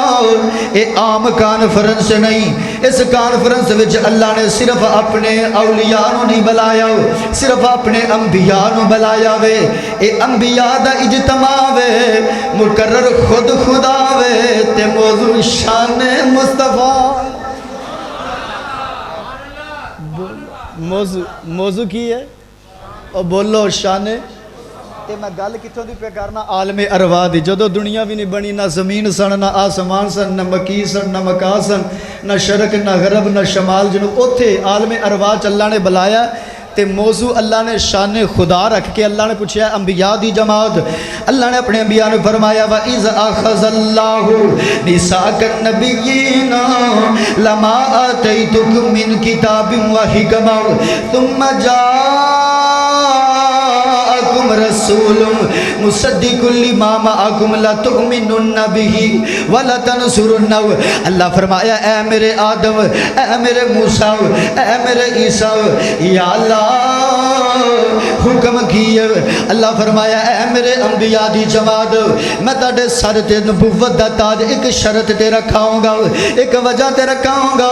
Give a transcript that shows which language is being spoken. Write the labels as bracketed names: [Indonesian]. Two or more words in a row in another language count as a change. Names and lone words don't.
[Punjabi] اے عام کانفرنس نہیں، اس کانفرنس وچ اللہ نے صرف اپنے اولیاء نو نہیں بلایا، صرف اپنے انبیاء نو بلایا وے۔ اے انبیاء دا اجتماع وے، مقرر خود خدا وے، تے موضوع شان مصطفیٰ۔ موضوع کی ہے؟ اور بولو شان۔ تے میں گل کتھوں دی پہ کرنا؟ عالم ارواح دی۔ جدو دنیا بھی نہیں بنی، نہ زمین سن، نہ آسمان سن، نہ مکی سن، نہ مکا سن، نہ شرق نہ غرب نہ شمال جنوب، اوتھے عالم ارواح چ اللہ نے بلایا تے موضوع اللہ نے شان خدا رکھ کے اللہ نے پوچھا انبیاء دی جماعت، اللہ نے اپنے انبیاء نے فرمایا [Arabic] وَإِذْ أَخَذَ اللَّهُ مِيثَاقَ النَّبِيِّينَ لَمَا آتَيْتُكُم مِّن كِتَابٍ وَحِكْمَةٍ ثُمَّ جَاءَكُمْ رَسُولٌ مُصَدِّقٌ لِّمَا مَعَكُمْ لَتُؤْمِنُنَّ بِهِ وَلَتَنصُرُنَّهُ۔ [Punjabi] اللہ فرمایا اے میرے آدم، اے میرے موسیٰ، اے میرے عیسیٰ، یا اللہ حکم کیے۔ اللہ فرمایا اے میرے انبیاء دی جماعت، میں تاڑے سر تے نبوت دا تاج ایک شرط تے رکھاؤں گا، ایک وجہ تے رکھاؤں گا۔